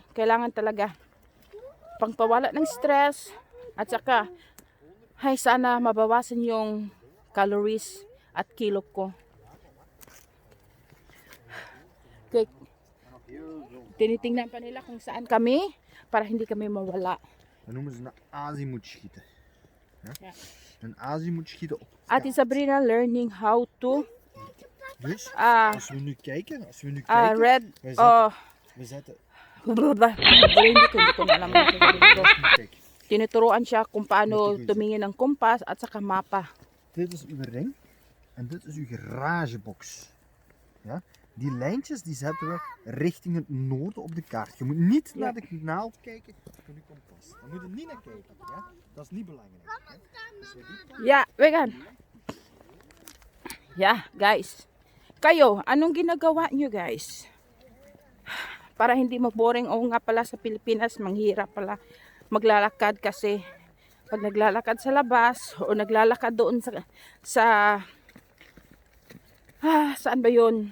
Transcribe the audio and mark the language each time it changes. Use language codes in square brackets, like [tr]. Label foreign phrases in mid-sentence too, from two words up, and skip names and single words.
[tl] Kailangan talaga pangpawala ng stress at saka ay sana mabawasan yung calories at kilo ko. Okay. Tinitingnan pa nila kung saan kami para hindi kami mawala. [nl] Dat noemen ze een azimuth schieten. Ja. Een azimuth schieten op. [en] Ate Sabrina learning how to [nl] Dus, als we nu kijken, [en] red [nl] we zetten, [tl] hindi ko na alam yung sasabihin ko. [nl] kijk, [tl] Tinuturuan siya kung paano tumingin ng kompas at saka mapa. [nl] dit is uw ring en dit is uw garagebox. Ja? Die lijntjes die zetten we richting het noorden op de kaart. Je moet niet naar de naald kijken van uw kompas. Daar moet je niet naar kijken. Ja? Dat is niet belangrijk. Hè? Dus we die [en] Yeah, vegan. Yeah, guys. [tl] Kayo, anong ginagawa nyo guys? Para hindi mag-boring. O nga pala sa Pilipinas, manghirap pala maglalakad kasi pag naglalakad sa labas o naglalakad doon saan ba yun?